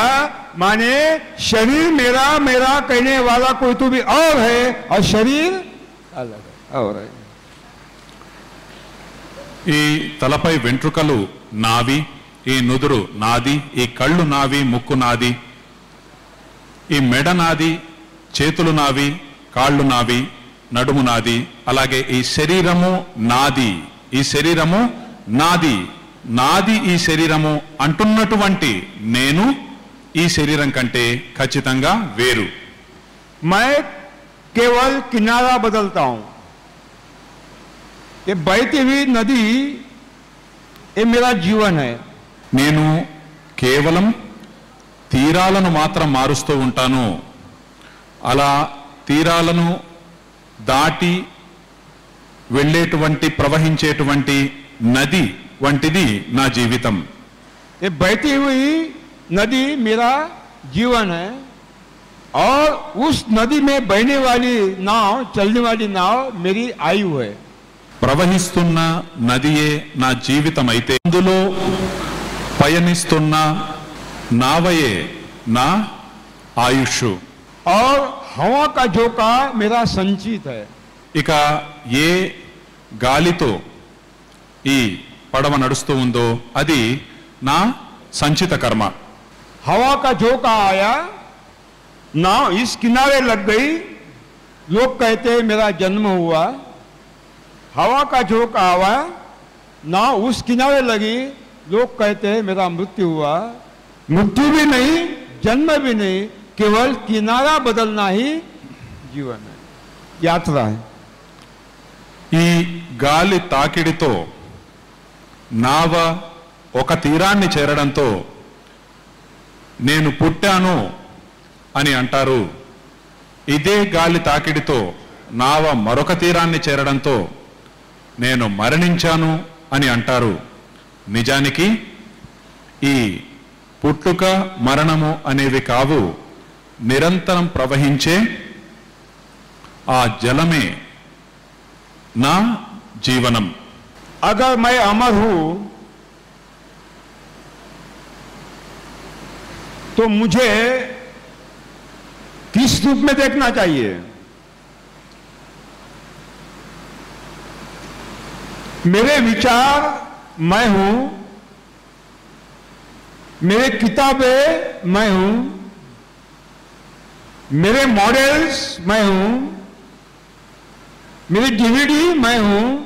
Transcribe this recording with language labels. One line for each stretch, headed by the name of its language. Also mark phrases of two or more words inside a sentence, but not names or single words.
Hindi: माने शरीर मेरा, मेरा कहने वाला कोई तो भी और है, और शरीर अलग है और है.
Telugu: ఈ తలపై వెంట్రుకలు నావి, ఈ నుదురు నాది, ఈ కళ్ళు నావి, ముక్కు నాది, ఈ మెడ నాది, చేతులు నావి, కాళ్ళు నావి, నడుము నాది. అలాగే ఈ శరీరము నాది, ఈ శరీరము నాది, నాది ఈ శరీరము అంటున్నటువంటి నేను ఈ శరీరం కంటే ఖచ్చితంగా వేరు.
Hindi: मैं केवल किनारा बदलता हूं. ये बहती हुई नदी, ये मेरा जीवन है.
Telugu: నేను కేవలం తీరాలను మాత్రం మారుస్తూ ఉంటాను. అలా తీరాలను దాటి వెళ్ళేటువంటి, ప్రవహించేటువంటి నది వంటిది నా జీవితం.
Hindi: ये बहती हुई नदी मेरा जीवन है, और उस नदी में बहने वाली नाव, चलने वाली नाव मेरी आयु है.
Telugu: ప్రవహిస్తున్న నదియే నా జీవితం అయితే అందులో పయనిస్తున్న నావయే నా ఆయుష్.
Hindi: और हवा का झोंका मेरा संचित है.
Telugu: ఇక ఏ గాలితో ఈ పడవ నడుస్తూ ఉందో అది నా సంచిత కర్మ.
Hindi: हवा का झोंका आया, नाव इस किनारे लग गई, लोग कहते हैं मेरा जन्म हुआ। हवा का झोंका आया, नाव उस किनारे लगी, लोग कहते हैं मेरा मृत्यु हुआ। मृत्यु भी नहीं, जन्म भी नहीं, केवल किनारा बदलना ही जीवन है, यात्रा है।
Telugu: ఈ గాలి తాకిడితో నావ ఒక తీరాన్ని చేరడంతో నేను పుట్టాను అని అంటారు. ఇదే గాలి తాకిడితో నావ మరొక తీరాన్ని చేరడంతో నేను మరణించాను అని అంటారు. నిజానికి ఈ పుట్టుక మరణము అనేవి కావు, నిరంతరం ప్రవహించే ఆ జలమే నా జీవనం.
Hindi: अगर मैं अमर हूं तो मुझे किस रूप में देखना चाहिए? मेरे विचार मैं हूं, मेरे किताबें मैं हूं, मेरे मॉडल्स मैं हूं, मेरी डीवीडी मैं हूं।